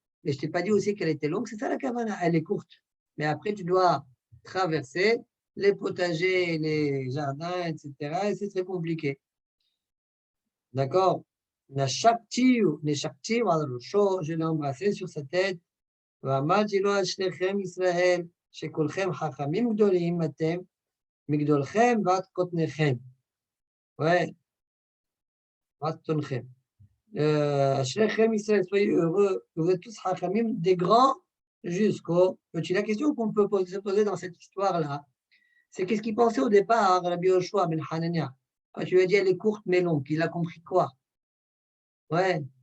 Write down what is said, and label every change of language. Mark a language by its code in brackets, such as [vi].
[fr] Mais je t'ai pas dit aussi qu'elle était longue. C'est ça la kavana. Elle est courte. Mais après, tu dois traverser les potagers, les jardins, etc. Et c'est très compliqué. D'accord? Je l'ai embrassé sur sa tête. [he] ואמרתי לו, שניכם ישראל, שכולכם חכמים גדולים אתם, מגדולכם ועד קוטניכם. ועד קוטניכם. שניכם ישראל, [fr] soyez heureux, vous êtes tous חכמים, des grands jusqu'au petit. La question qu'on peut se poser dans cette histoire-là, c'est qu'est-ce qu'il pensait au départ, Rabbi Yoshua ben Hanania? Quand tu lui as dit elle est courte mais longue, il a compris quoi? Ouais.